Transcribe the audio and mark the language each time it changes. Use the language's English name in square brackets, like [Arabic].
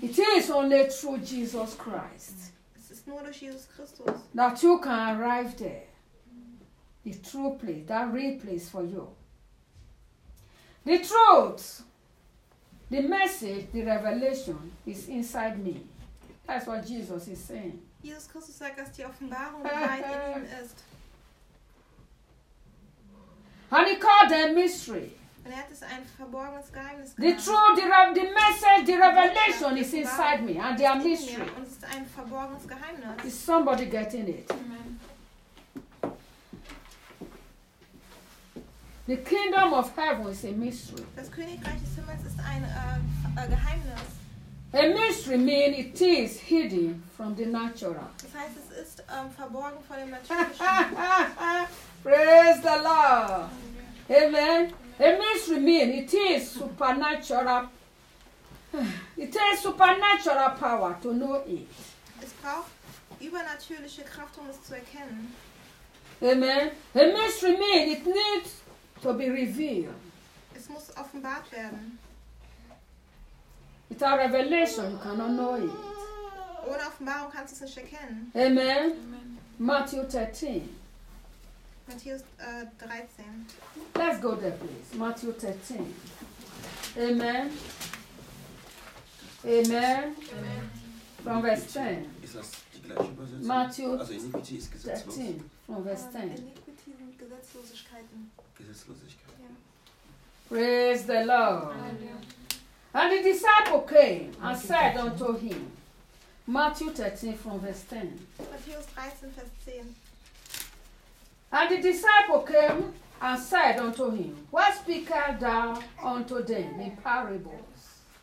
[English] It is only through Jesus Christ. [German] Es ist nur durch Jesus Christus. [English] That you can arrive there. The true place, that real place for you. The truth, the message, the revelation is inside me. That's what Jesus is saying. [German] Jesus Christus sagt, dass die Offenbarung in ihm ist. [English] And he called them mystery. [German] Und hat es ein verborgenes Geheimnis genannt. [English] The truth, the message, the revelation is inside me. And they are mystery. [German] Und es ist ein verborgenes Geheimnis. [English] Is somebody getting it? Amen. The kingdom of heaven is a mystery. [German] Das Königreich des Himmels ist ein Geheimnis. [English] A mystery means it is hidden from the natural. [German] Das heißt, es ist verborgen von dem Natürlichen. [English] Praise the Lord. Amen. Amen. A mystery means it is supernatural. It is supernatural power to know it. [German] Es braucht übernatürliche Kraft, um es zu erkennen. [English] Amen. A mystery means it needs to be revealed. [German] Es muss offenbart werden. [English] Without revelation, you cannot know it. [German] Ohne Offenbarung kannst du es nicht erkennen. [English] Amen. Amen. Matthew 13. [German] Matthäus 13. [English] Let's go there, please. Matthew 13. Amen. Amen. Amen. From verse 10. [German] Ist das die gleiche Übersetzung? [English] Matthew 13. From verse 10. [German] Iniquity und Gesetzlosigkeiten. [English] Gesetzlosigkeit. Yeah. Praise the Lord. Hallelujah. And the disciple came and said unto him, Matthew 13 from verse 10. [German] Matthäus 13, Vers 10. [English] And the disciple came and said unto him, What speakest thou unto them in parables?